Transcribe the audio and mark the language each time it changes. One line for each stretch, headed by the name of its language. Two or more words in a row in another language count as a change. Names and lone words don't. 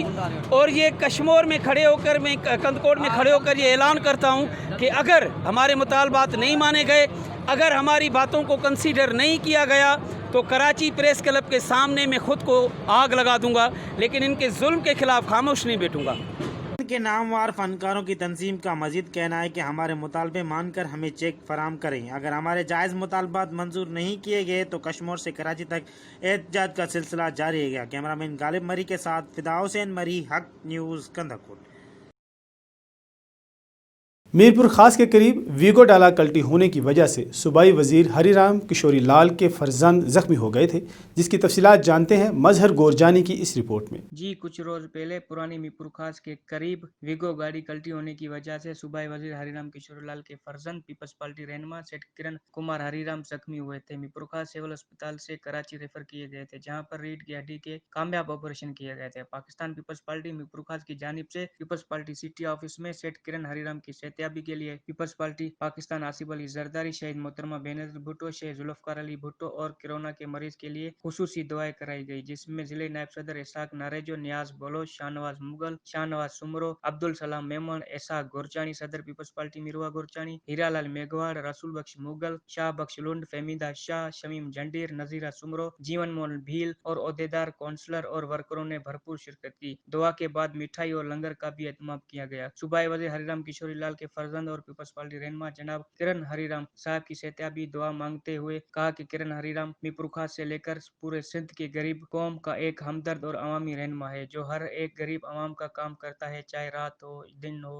Urdu: اور یہ کشمیر میں کھڑے ہو کر، میں کندکوٹ میں کھڑے ہو کر یہ اعلان کرتا ہوں کہ اگر ہمارے مطالبات نہیں مانے گئے، اگر ہماری باتوں کو کنسیڈر نہیں کیا گیا، تو کراچی پریس کلب کے سامنے میں خود کو آگ لگا دوں گا، لیکن ان کے ظلم کے خلاف خاموش نہیں بیٹھوں گا. کے نامور فنکاروں کی تنظیم کا مزید کہنا ہے کہ ہمارے مطالبے مان کر ہمیں چیک فراہم کریں. اگر ہمارے جائز مطالبات منظور نہیں کیے گئے تو کشمیر سے کراچی تک احتجاج کا سلسلہ جاری رہے گا. کیمرہ مین غالب مری کے ساتھ فدا حسین مری، حق نیوز، کندکوٹ. میرپور خاص کے قریب ویگو ڈالا کلٹی ہونے کی وجہ سے صوبائی وزیر ہری رام کشوری لال کے فرزند زخمی ہو گئے تھے، جس کی تفصیلات جانتے ہیں مظہر گورجانی کی اس رپورٹ میں. جی، کچھ روز پہلے پرانی میرپور خاص کے قریب ویگو گاڑی کلٹی ہونے کی وجہ سے صوبائی وزیر ہری رام کشوری لال کے فرزند پیپلز پارٹی رہنما سیٹھ کرن کمار ہری رام زخمی ہوئے تھے. میرپور خاص سول اسپتال سے کراچی ریفر کیے گئے تھے، جہاں پر ریڑھ کی ہڈی کے کامیاب آپریشن کیے گئے تھے. پاکستان پیپلز پارٹی میرپور خاص کی جانب سے پیپلز پارٹی سٹی آفس میں سیٹھ کرن ہری رام کی صحت یابی کے لیے پیپلز پارٹی پاکستان آصف علی زرداری، شہید محترمہ بینظیر بھٹو، شہید ذوالفقار علی بھٹو اور کورونا کے مریض کے لیے خصوصی دعائیں کرائی گئی، جس میں ضلعے نائب صدر اسحاق ناریجو، نیاز بلوچ، شاہنواز مغل، شاہنواز سومرو، عبدالسلام میمن، اسحاق گورچانی، صدر پیپلز پارٹی مروا گورچانی، ہیرالال میگھواڑ، رسول بخش مغل، شاہ بخش لنڈ، فہمیدہ شاہ، شمیم جنڈیر، نذیرہ سومرو, جیون موہن بھیل اور عہدیدار، کاؤنسلر اور ورکروں نے بھرپور شرکت کی. دعا کے بعد مٹھائی اور لنگر کا بھی اہتمام کیا گیا۔ صوبائی وزیر ہری رام کشوری لال کے فرزند اور پیپلز پارٹی رہنما جناب کرن ہری رام صاحب کی صحت یابی دعا مانگتے ہوئے کہا کہ کرن ہری رام میرپور خاص سے لے کر پورے سندھ کے غریب قوم کا ایک ہمدرد اور عوامی رہنما ہے جو ہر ایک غریب عوام کا کام کرتا ہے، چاہے رات ہو دن ہو.